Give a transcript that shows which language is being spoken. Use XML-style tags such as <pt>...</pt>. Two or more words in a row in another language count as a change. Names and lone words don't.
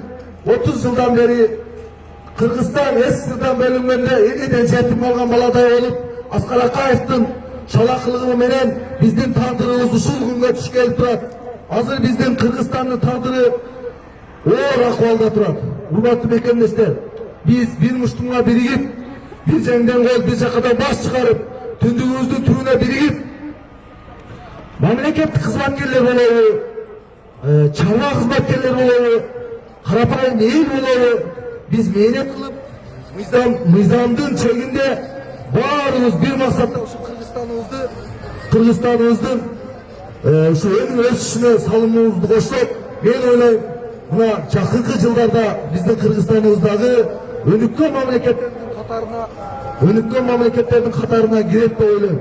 <ky>30 жылдан бери Кыргызстан СССРдан бөлүнгөндө элден жетим калган баладай болуп, Аскар Акаевдин чалакылыгы менен биздин тагдырыбыз ушул күнгө түшүп келип турат. Азыр биздин Кыргызстандын тагдыры оор акыбалда турат. Урматтуу мекендештер, биз бир муштумла биригип, бир жеңден кол, бир жакадан баш чыгарып, түндүгүбүздүн түрүнө биригип, мамлекеттик кызматкерлер болобу, чарба кызматкерлер болобу, карапайым эл болобу, biz мээнет кылып, мыйзамдын чегинде баарыбыз bir максатта ушу Кыргызстаныбыздын ушу өнүгүп өсүшүнө салымыбызды кошсок, мен ойлойм, мына жакынкы жылдарда биздин Кыргызстаныбыздагы өнүккөн мамлекеттердин катарына кирет деп ойлойм.</ky>